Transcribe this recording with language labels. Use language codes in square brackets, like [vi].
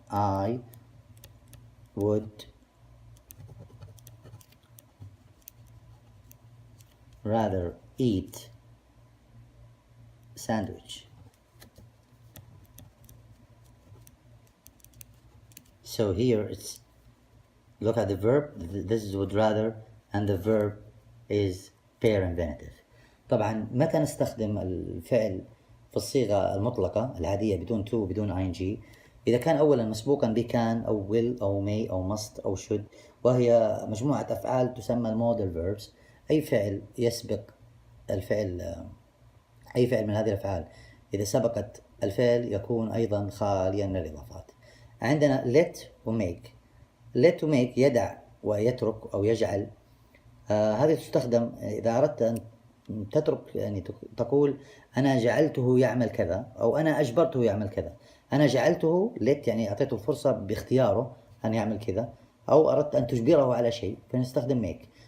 [en] I would rather eat sandwich. So here it's, look at the verb, this is would rather, and the verb is pair infinitive. [ar] طبعا متى نستخدم الفعل في الصيغة المطلقة العادية بدون to بدون ing؟ إذا كان أولا مسبوقا بكان أو will أو may أو must أو should، وهي مجموعة أفعال تسمى المودل verbs. أي فعل يسبق الفعل، أي فعل من هذه الأفعال إذا سبقت الفعل يكون أيضا خاليا من الإضافات. عندنا let و make. let و make يدع ويترك أو يجعل. هذه تستخدم إذا أردت أن تترك، يعني تقول أنا جعلته يعمل كذا أو أنا أجبرته يعمل كذا. أنا جعلته let يعني أعطيته الفرصة باختياره أن يعمل كذا، أو أردت أن تجبره على شيء فنستخدم make.